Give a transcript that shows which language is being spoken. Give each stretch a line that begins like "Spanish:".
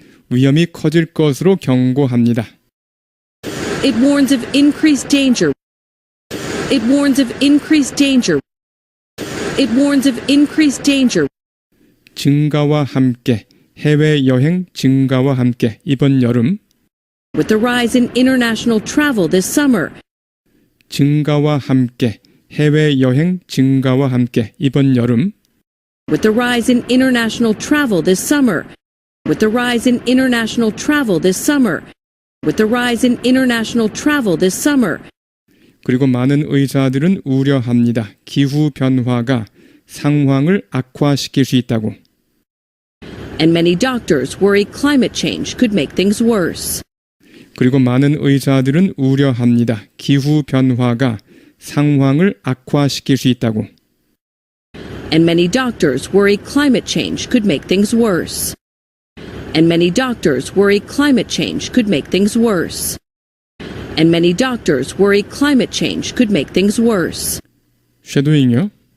Korean: 위험이 커질 것으로 경고합니다.
English: It warns of increased danger. It warns of increased danger. It warns of increased danger.
Korean: 증가와 함께, 해외여행 증가와 함께 이번 여름,
English: With the rise in international travel this summer,
Korean: 증가와 함께, 해외여행 증가와 함께 이번 여름,
English: with the rise in international travel this summer, with the rise in international travel this summer, with the rise in international travel this summer,
Korean: 그리고 많은 의사들은 우려합니다. 기후 변화가 상황을 악화시킬 수 있다고.
English: and many doctors worry climate change could make things worse.
Korean: 그리고 많은 의사들은 우려합니다. 기후 변화가 상황을 악화시킬 수 있다고.
English: And many doctors worry climate change could make things worse. And many doctors worry climate change could make things worse. And many doctors worry climate change could make things worse.
Korean: 쉐도잉요.